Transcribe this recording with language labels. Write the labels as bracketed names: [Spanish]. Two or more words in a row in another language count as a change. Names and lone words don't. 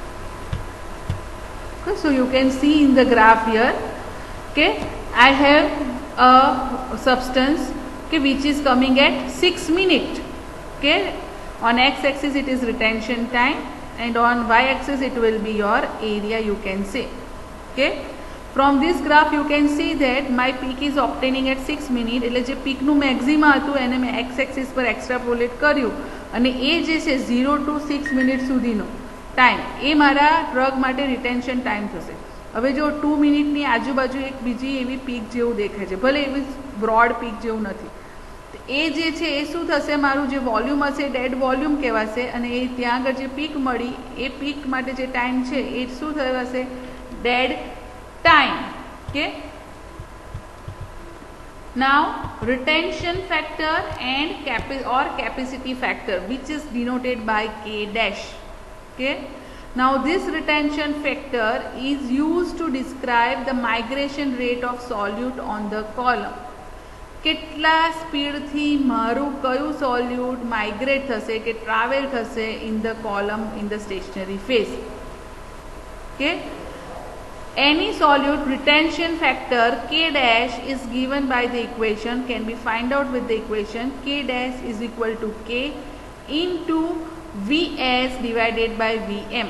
[English] Okay, Okay, so you can see in the graph here, okay, I have a substance, okay, which is coming at 6 minutes. Okay, on x-axis it is retention time and on y-axis it will be your area, you can say. Okay, from this graph you can see that my peak is obtaining at 6 minutes. [Gujarati] એટલે જે પીકનું મેક્સિમા હતું એને મેં x-axis પર એક્સ્ટ્રાપોલેટ કર્યું અને એ જે છે 0 to 6 મિનિટ સુધીનો ટાઈમ એ મારા ડ્રગ માટે [English] retention time [Gujarati] થશે. હવે જો 2 મિનિટની આજુબાજુ એક બીજી એવી પીક જેવું દેખાય છે, ભલે એવી [English] broad peak [Gujarati] જેવું નથી, એ જે છે એ શું થશે, મારું જે વોલ્યુમ હશે [English] dead volume [Gujarati] કહેવાશે અને એ ત્યાં આગળ જે પીક મળી એ પીક માટે જે ટાઈમ છે એ શું થશે, [English] dead time. ઓકે, now retention factor and capacity factor, which is denoted by K dash. Okay, now this retention factor is used to describe the migration rate of solute on the column. [Gujarati] કેટલા સ્પીડથી મારું કયું સોલ્યુટ માઇગ્રેટ થશે કે ટ્રાવેલ થશે [English] in the column in the stationary phase. Okay, any solute retention factor K dash is given by the equation, can be find out with the equation K dash is equal to K into Vs divided by Vm.